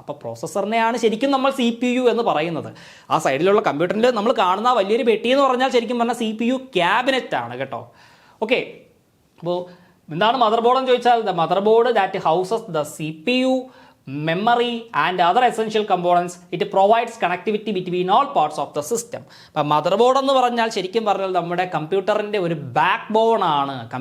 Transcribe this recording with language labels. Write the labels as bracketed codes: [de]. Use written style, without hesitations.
[ml] അപ്പോൾ പ്രോസസ്സറിനെയാണ് ശരിക്കും നമ്മൾ CPU എന്ന് പറയുന്നത്. ആ സൈഡിലുള്ള കമ്പ്യൂട്ടറിൽ നമ്മൾ കാണുന്ന വലിയൊരു പെട്ടി എന്ന് പറഞ്ഞാൽ ശരിക്കും പറഞ്ഞാൽ CPU ക്യാബിനറ്റ് ആണ് കേട്ടോ. [en] okay, [ml] അപ്പോൾ എന്താണ് മദർ ബോർഡ് എന്ന് ചോദിച്ചാൽ [en] The mother board that houses the CPU, memory and other essential components. It provides connectivity between all parts of the system. [ml] അപ്പോൾ മദർ ബോർഡ് എന്ന് പറഞ്ഞാൽ ശരിക്കും പറഞ്ഞാൽ നമ്മുടെ കമ്പ്യൂട്ടറിൻ്റെ ഒരു ബാക്ക് ബോൺ ആണ്.